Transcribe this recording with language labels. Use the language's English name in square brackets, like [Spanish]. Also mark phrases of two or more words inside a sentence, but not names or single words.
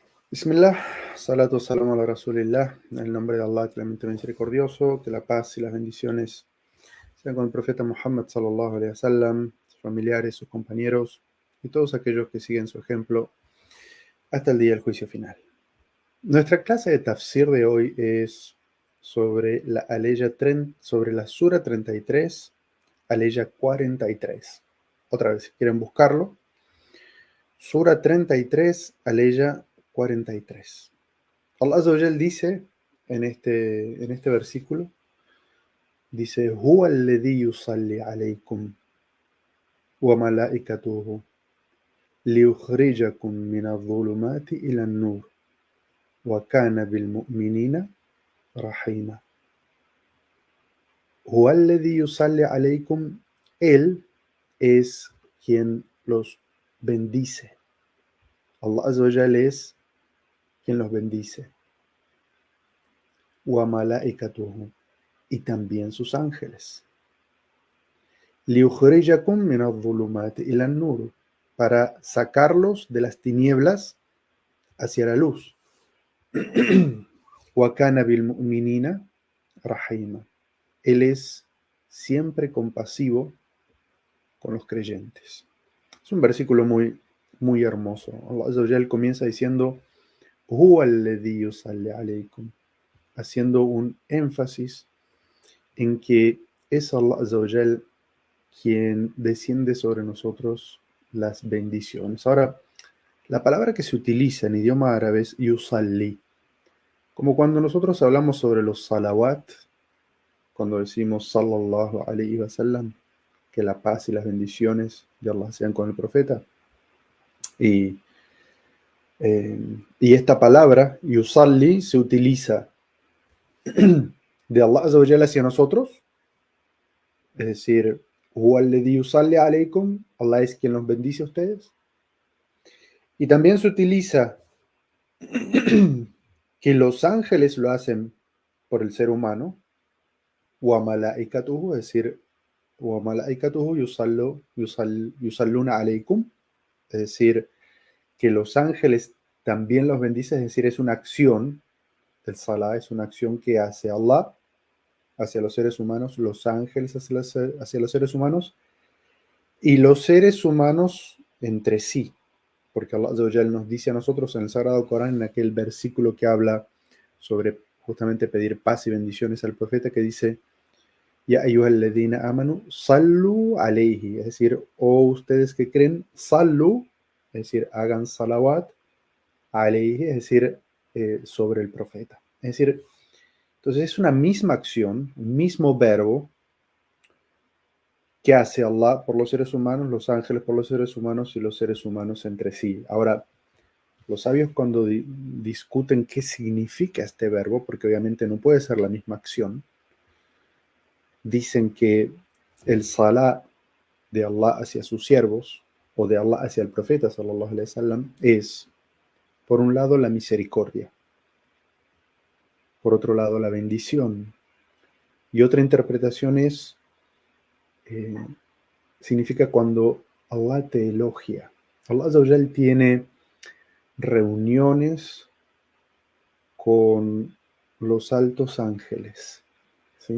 [Arabic] بسم الله، الصلاة السلام على رسول الله, [Spanish] en el nombre de Allah, clemente misericordioso, que la paz y las bendiciones sean con el profeta Muhammad [Arabic] صلى الله عليه وسلم, [Spanish] sus familiares, sus compañeros y todos aquellos que siguen su ejemplo hasta el día del juicio final. Nuestra clase de tafsir de hoy es sobre sobre la sura 33, aleya 43. Otra vez, si quieren buscarlo, sura 33, aleya 43. [Arabic] الله عز وجل [Spanish] dice en este versículo, dice, [Arabic] هو الذي يصلي عليكم وملائكته ليخرجكم من الظلمات إلى النور وكان بالمؤمنين رحيما. هو الذي يصلي عليكم, [Spanish] Él es quien los bendice. [Arabic] الله عز وجل [Spanish] es quien los bendice. [Arabic] وملائكته, [Spanish] y también sus ángeles. [Arabic] لِيُخْرِجَكُم مِّنَ الظُّلُمَاتِ إِلَى النُّورِ, [Spanish] para sacarlos de las tinieblas hacia la luz. [Arabic] وَكَانَ بِالْمُؤْمِنِينَ رَحِيمًا, [Spanish] Él es siempre compasivo con los creyentes. Es un versículo muy, muy hermoso. [Arabic] الله عز وجل [Spanish] comienza diciendo, [Arabic] هُوَ الَّذِي يُصَلِّ عَلَيْكُمْ, [Spanish] haciendo un énfasis en que es [Arabic] الله عز وجل [Spanish] quien desciende sobre nosotros las bendiciones. Ahora, la palabra que se utiliza en idioma árabe es yusalli. Como cuando nosotros hablamos sobre los salawat, cuando decimos [Arabic] صلى الله عليه وسلم, [Spanish] que la paz y las bendiciones de Allah sean con el profeta. Y, y esta palabra, yusalli, se utiliza de [Arabic] الله عز وجل [Spanish] hacia nosotros, es decir, [Arabic] هو الذي يصلي عليكم, [Spanish] Allah es quien los bendice a ustedes. Y también se utiliza que los ángeles lo hacen por el ser humano, [Arabic] وملائكته, [Spanish] es decir, [Arabic] وملائكته يصلون عليكم, [Spanish] es decir, que los ángeles también los bendice, es decir, es una acción, el salah es una acción que hace Allah hacia los seres humanos, los ángeles hacia los seres humanos, y los seres humanos entre sí, porque [Arabic] الله عز وجل [Spanish] nos dice a nosotros en el Sagrado Corán, en aquel versículo que habla sobre justamente pedir paz y bendiciones al profeta, que dice, [Arabic] يا أيها الذين آمنوا صلوا عليه, [Spanish] es decir, oh ustedes que creen, sallu, es decir, hagan salawat, alayhi, es decir, sobre el profeta. Es decir, entonces es una misma acción, un mismo verbo que hace Allah por los seres humanos, los ángeles por los seres humanos y los seres humanos entre sí. Ahora, los sabios cuando discuten qué significa este verbo, porque obviamente no puede ser la misma acción, dicen que el salah de Allah hacia sus siervos o de Allah hacia el profeta [Arabic] صلى الله عليه وسلم [Spanish] es, por un lado, la misericordia, por otro lado, la bendición, y otra interpretación es significa cuando Allah te elogia. [Arabic] الله عز وجل [Spanish] tiene reuniones con los altos ángeles, ¿sí?